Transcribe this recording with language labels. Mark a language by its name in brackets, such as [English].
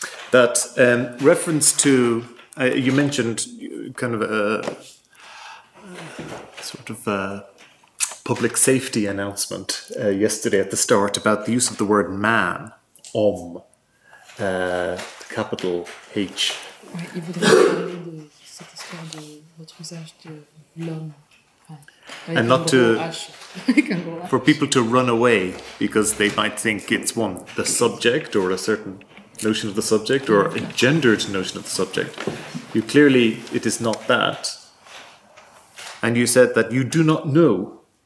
[English] That reference to, you mentioned kind of a sort of a public safety announcement yesterday at the start about the use of the word man, om, capital H. [French] Il voudrait parler de cette histoire de votre usage de l'homme. [English] And not to, for people to run away because they might think it's one, the subject or a certain notion of the subject or a gendered notion of the subject. You clearly, it is not that. And you said that you do not know.